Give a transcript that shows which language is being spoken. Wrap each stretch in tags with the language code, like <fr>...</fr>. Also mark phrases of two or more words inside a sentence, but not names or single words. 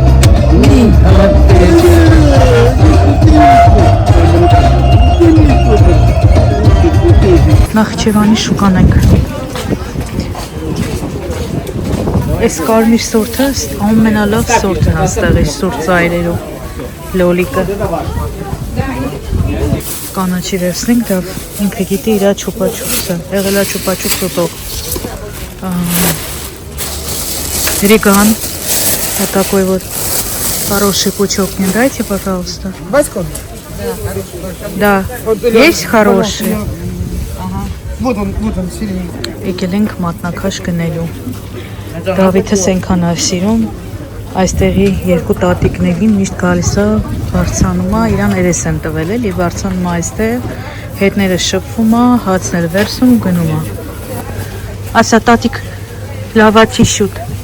<hy>Նախիջևանի շուկան ենք Այս կարմիր սորտը ամենալավ սորտն աստեղ է սուրտ ծայրերով լոլիկը կանաչի վերցնենք դա ինքը գիտի իրա չուպաչուպսը եղելա չուպաչուպս ուտող</hy> <ru>Реган вот такой вот хороший пучок мне дайте пожалуйста да есть хороший Вот он, сильный.</ru> <hy>Եկել ենք մատնաքաշ գնելու Դավիթը սենքան է սիրում Այստեղի երկու տատիկներին միշտ գալիս է բարձանում է, իրան երես են տվել էլի, բարձանում է այստեղ, հետները շփվում է, հացները վերցնում ու գնում է։ Ասա տատիկ լավացի շուտ։</hy>